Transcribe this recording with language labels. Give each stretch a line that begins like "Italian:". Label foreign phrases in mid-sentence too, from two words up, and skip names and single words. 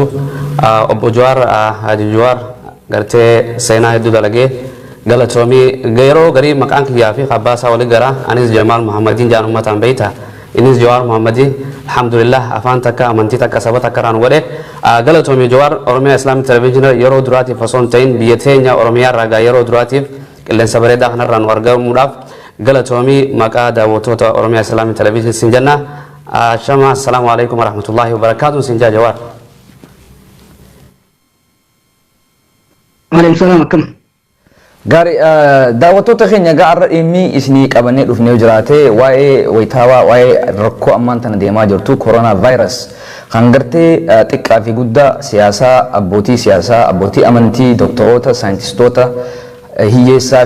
Oromo: Obbo Jawaar Haaji Jawaar gartee seenaa hedduu dalagee galatoomii yeroo garii maqaan kiyyaa fi abbaasaa walii gara anis Jamaal Muhammadin jaan ummataan beeyta innis Jawaar Muhammadin alhamdulillah afaan takka amantii takka saba takka raan godhe galatoomii Jawaar Oromiyaa Islaamic Television yeroo duraatiif osoo hin ta'in biyya teenya Oromiyaa irraa yeroo duraatiif qilleensa bareedaa kanarraan nu argamuudhaaf galatoomii maqaa daawwattoota Oromiyaa Islaamic Television sin jenna.
Arabic: Shama السلام عليكم ورحمة الله وبركاته
Oromo: sin jaa
Arabic: Jawaar. وعليكم السلام akkam.
Oromo: Gaarii daawwattoota keenya gaarra dhimmi isinii qabannee dhufnee jiraate waa'ee wayitaawaa waa'ee rakkoo ammaan tana deemaa jirtu koronaa vaayirus kan gartee xiqqaa fi guddaa siyaasaa abbootii amantii doktoroota saayintistoota hiyyeessaa